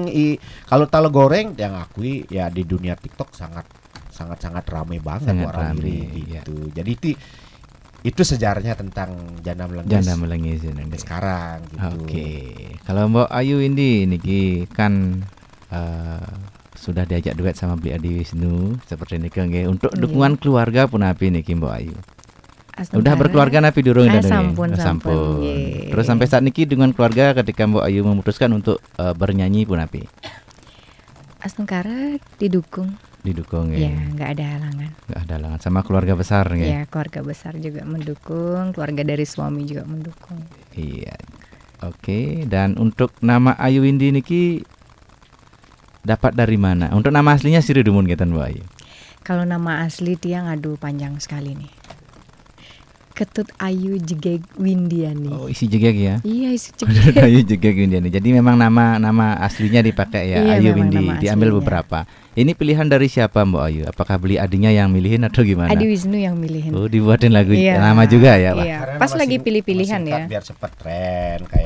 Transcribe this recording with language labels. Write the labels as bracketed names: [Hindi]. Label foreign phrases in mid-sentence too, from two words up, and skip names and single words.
[Indonesian] Kalau Talo Goreng yang akui ya di dunia TikTok sangat ramai banget Sangat orang rame, ini iya. gitu. Jadi itu sejarahnya tentang Janda Melengis Janda Melengis ini. sampai sekarang gitu. Oke. Kalau Mbak Ayu Windy niki kan sudah diajak duet sama Bli Adi Wisnu seperti [Balinese] niki nggih. [Indonesian] Untuk Nggih. dukungan keluarga pun [Balinese] api niki [Indonesian] Mbak Ayu. Astungkara. Udah berkeluarga [Balinese] napi durung [Indonesian] dan sampun, Oh, [Balinese] sampun, nggih. [Indonesian] Terus sampai saat niki dengan keluarga ketika Mbak Ayu memutuskan untuk bernyanyi pun api Astungkara didukung. didukung Ya, ya. nggak ada halangan. Nggak ada halangan sama keluarga besar ya. Ya, keluarga besar juga mendukung, keluarga dari suami juga mendukung. Iya. Oke, dan untuk nama Ayu Windy niki dapat dari mana? Untuk nama aslinya Siri Dumun gitu Mbak Ayu. Kalau nama asli dia ngadu panjang sekali nih. Ketut Ayu Jegeg Windiani. Oh, isi jegeg ya. Iya, isi Jegeg. Ayu Jegeg Windiani. Jadi memang nama aslinya dipakai ya, Iya, Ayu memang Windy. nama Diambil aslinya. beberapa. Ini pilihan dari siapa Mbak Ayu? Apakah beli adinya yang milihin atau gimana? Adi Wisnu yang milihin. Oh, dibuatin lagu Iya. nama juga ya, Pak. Iya. Karena Pas nama lagi pilih-pilihan nama ya. singkat biar cepat tren kayak